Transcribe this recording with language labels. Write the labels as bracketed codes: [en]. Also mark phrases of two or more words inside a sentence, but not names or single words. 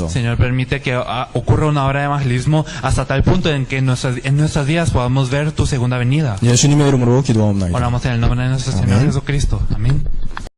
[es] Señor, permite que ocurra una obra de evangelismo hasta tal punto en que en nuestras vidas podamos ver tu segunda venida. [ko] 예수님의 이름으로 기도하옵나이다. [es] Oramos en el nombre de nuestro Señor Amén. Jesucristo. Amén.